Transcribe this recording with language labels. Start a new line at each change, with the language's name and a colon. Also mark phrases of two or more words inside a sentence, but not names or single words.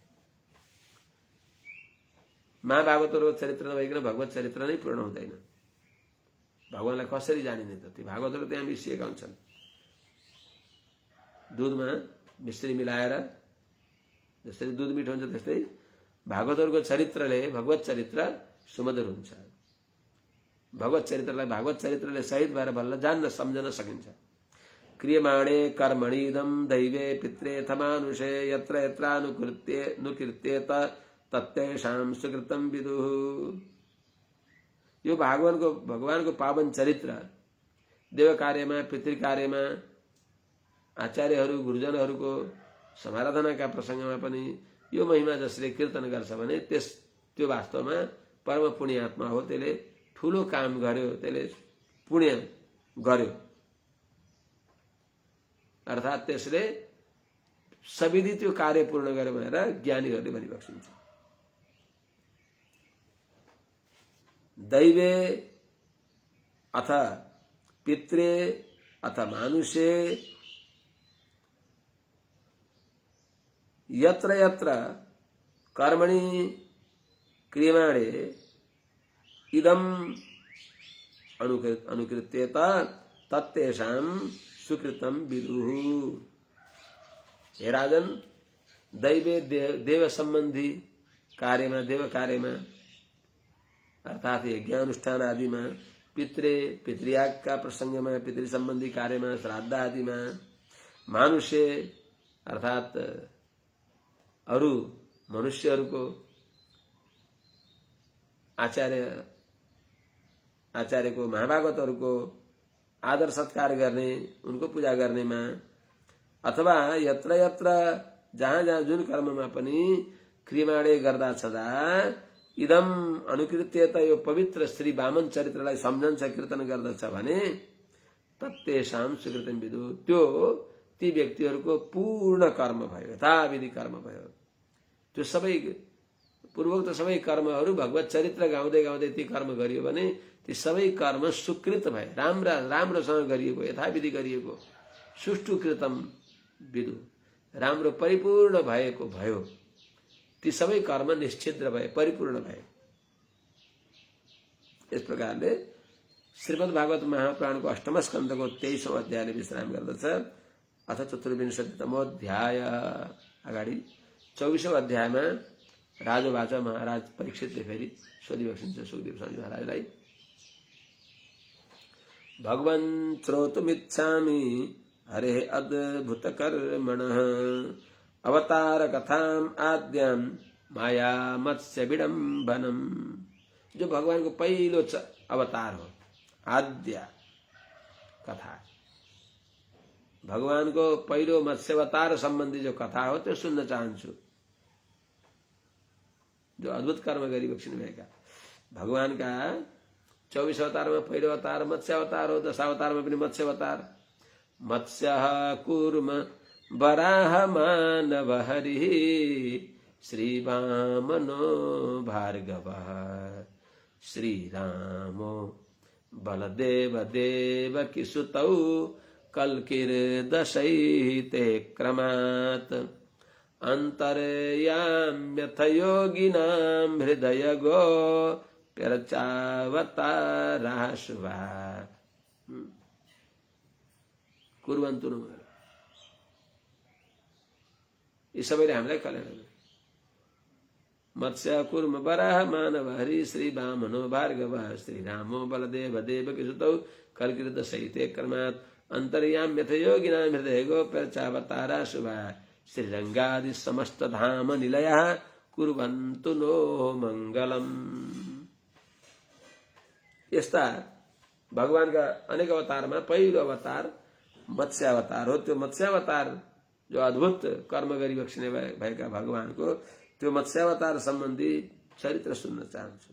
Nepali: महाभागवतहरूको चरित्र नभइकन भगवत चरित्र नै पूर्ण हुँदैन भगवानलाई कसरी जानिने त ती भागवतहरू त्यहाँ मिसिएका हुन्छन् दुधमा मिश्री मिलाएर जसरी दुध मिठो हुन्छ त्यस्तै भागवतहरूको चरित्रले भगवत चरित्र सुमधुर हुन्छ भगवत चरित्रलाई भगवत चरित्रले सहित भएर बल्ल जान्न सम्झन सकिन्छ
Sanskrit: क्रियमाणे कर्मणीदम दैवे पित्रे थमानुषे यत्र यत्रानुकीर्त्येत तत्तेषां सुकृतं विदुः
Nepali: यो भगवानको पावन चरित्र देव कार्यमा पितृ कार्यमा आचार्यहरू गुरुजनहरूको समाराधनाका प्रसङ्गमा पनि यो महिमा जसले कीर्तन गर्छ भने त्यो वास्तवमा परम पुण्यात्मा हो त्यसले ठूलो काम गर्यो त्यसले पुण्य गर्यो अर्थात त्यसले सविधि त्यो कार्य पूर्ण गर्यो भनेर ज्ञानीहरूले भनिबक्सिन्छ
Sanskrit: दैवे अथ पित्रे अथ मानुषे यत्र यत्र कर्मणि क्रियमाणे इदम अनुकृत्येत तत्तेषां सुकृतं विदुः
Nepali: हे राजन दैवे देव संबंधी कार्यमा देव कार्यमा अर्थात यज्ञानुष्ठान आदिमा पितृयागका प्रसङ्गमा पितृ सम्बन्धी कार्यमा श्राद्ध आदिमा मानुष्य अर्थात अरू मनुष्यहरूको आचार्यको महाभागवतहरूको आदर सत्कार गर्ने उनको पूजा गर्नेमा अथवा
Sanskrit: यत्र यत्र
Nepali: जहाँ जहाँ जुन कर्ममा पनि क्रियमाणे गर्दा छँदा
Sanskrit: इदम अनुकृत्येत
Nepali: यो पवित्र श्री वामन चरित्रलाई सम्झन्छ कीर्तन गर्दछ भने
Sanskrit: तत्तेषां सुकृतं विदुः
Nepali: त्यो ती व्यक्तिहरूको पूर्ण कर्म भयो यथाविधि कर्म भयो त्यो सबै पूर्वोक्त सबै कर्महरू भगवत चरित्र गाउँदै गाउँदै ती कर्म गरियो भने ती सबै कर्म सुकृत भए, राम्रोसँग गरिएको, यथाविधि गरिएको,
Sanskrit: सुष्ठु कृतम विदु,
Nepali: राम्रो परिपूर्ण भएको भयो। ती सबै कर्म निश्चिद्र भए, परिपूर्ण भए। यस प्रकारले श्रीमद् भागवत महापुराणको अष्टम स्कन्धको 23औं अध्यायले विश्राम गर्दछ।
Sanskrit: अथ 24तमो अध्याय
Nepali: अगाडि 24औं अध्यायमा राजोवाच, महाराज परीक्षितले फेरि सोधिबक्सिन्छ सुखदेव स्वामी महाराजलाई,
Sanskrit: भगवन् श्रोतुमिच्छामि हरे अद्भुत कर्मणः अवतार कथाम आद्याम माया मत्स्य विडम्बनम।
Nepali: जो भगवान को पहिलो अवतार हो, आद्य कथा, भगवान को पहिलो मत्स्य अवतार सम्बन्धी जो कथा हो त्यो सुन्न चाहन्छु। जो अद्भुत कर्म गरी बक्सिनु भएका भगवान का 24 अवतारमा पहिलो अवतार मत्स्य अवतार हो। 10 अवतारमा पनि मत्स्य अवतार।
Sanskrit: मत्स्य कूर्म वराह मानव हरि श्री वामनो भार्गव श्रीरामो बलदेव देवकी सुतौ कल्किर्दशैते क्रमात् अंतर्याम्यथ योगिनां हृदय गो प्यर्चावतारः शुभा कुर्वन्तु न।
Nepali: यी सबैले हामीलाई कल्याण गर्नु।
Sanskrit: मत्स्य कुर्म वराह मानव हरि श्री वामनो भार्गव श्रीरामो बलदेव देवकी सुतौ कल्किर्दशैते क्रमात् अंतर्याम्यथ योगिनां हृदय गोप्यर्चावतारः शुभा श्रीरंगादि समस्त धाम निलयः कुर्वन्तु नो मंगलम।
Nepali: यस्ता भगवानका अनेक अवतारमा पहिलो अवतार मत्स्य अवतार हो। त्यो मत्स्य अवतार जो अद्भुत कर्म गरी बक्सिने भएका भगवानको त्यो मत्स्य अवतार सम्बन्धी चरित्र सुन्न चाहन्छु।